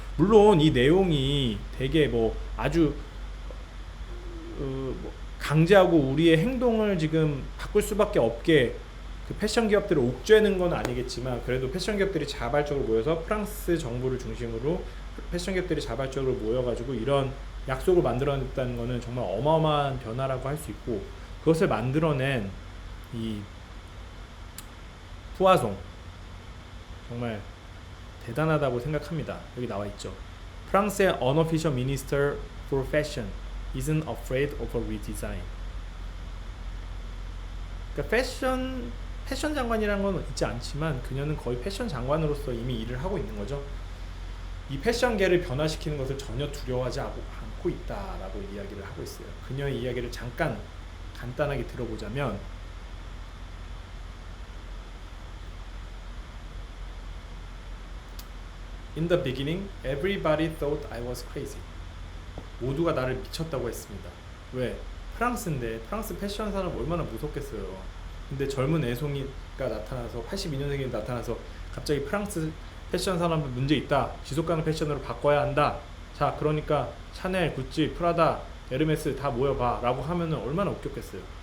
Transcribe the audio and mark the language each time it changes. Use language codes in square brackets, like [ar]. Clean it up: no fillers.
[ko] 물론 이 내용이 되게 아주 강제하고 우리의 행동을 지금 바꿀 수밖에 없게 그 패션 기업들을 옥죄는 건 아니겠지만, 그래도 패션 기업들이 자발적으로 모여서 프랑스 정부를 중심으로 패션 기업들이 자발적으로 모여가지고 이런 약속을 만들어냈다는 것은 정말 어마어마한 변화라고 할 수 있고, 그것을 만들어낸 이 푸아송 정말 대단하다고 생각합니다. 여기 나와 있죠. 프랑스의 [en] unofficial minister for fashion isn't afraid of a redesign. [ko] 그러니까 패션 장관이라는 건 있지 않지만 그녀는 거의 패션 장관으로서 이미 일을 하고 있는 거죠. 이 패션계를 변화시키는 것을 전혀 두려워하지 않고 있다라고 이야기를 하고 있어요. 그녀의 이야기를 잠깐 간단하게 들어보자면, [en] In the beginning, everybody thought I was crazy. [ko] 모두가 나를 미쳤다고 했습니다. 왜? 프랑스인데 프랑스 패션 산업 얼마나 무섭겠어요. 근데 젊은 애송이가 나타나서 82년생이 나타나서 갑자기 프랑스 패션 산업에 문제 있다, 지속가능 패션으로 바꿔야 한다, 자 그러니까 샤넬, 구찌, 프라다, 에르메스 다 모여봐 라고 하면은 얼마나 웃겼겠어요.